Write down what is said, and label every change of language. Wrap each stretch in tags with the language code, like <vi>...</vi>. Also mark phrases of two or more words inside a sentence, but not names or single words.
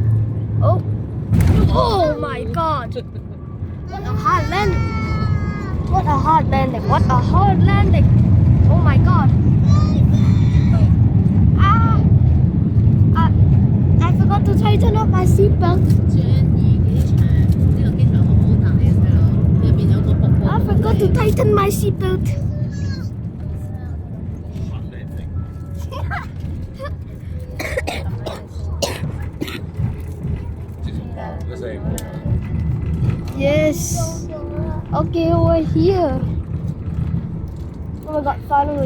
<en>Oh. Oh my God. What a hard landing. What a hard landing. What a hard landing. Oh my God. I forgot to tighten up my seatbelt.</en> <yue>張怡機場，呢個機場好大嘅，細佬，入邊有個瀑布。</yue> <en>I forgot to tighten my seatbelt. Yes. Okay, we're here. Oh my God, finally.</en>